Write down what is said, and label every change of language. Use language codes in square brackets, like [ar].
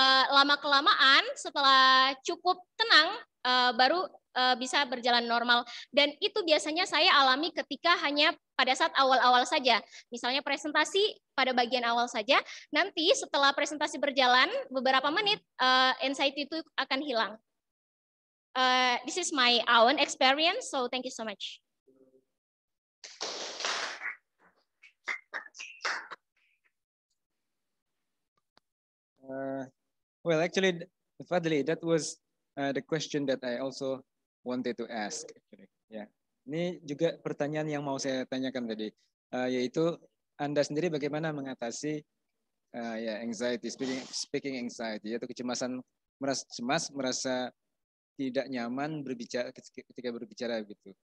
[id] Lama-kelamaan setelah cukup tenang, baru bisa berjalan normal. Dan itu biasanya saya alami ketika hanya pada saat awal-awal saja. Misalnya presentasi pada bagian awal saja, nanti setelah presentasi berjalan beberapa menit, anxiety itu akan hilang. [en] This is my own experience, so thank you so much. Well, actually, Fadli, that was the question that I also wanted to ask. Actually. [id] Ya, ini juga pertanyaan yang mau saya tanyakan tadi, yaitu Anda sendiri bagaimana mengatasi anxiety, speaking anxiety, yaitu kecemasan, merasa cemas, merasa tidak nyaman ketika berbicara gitu.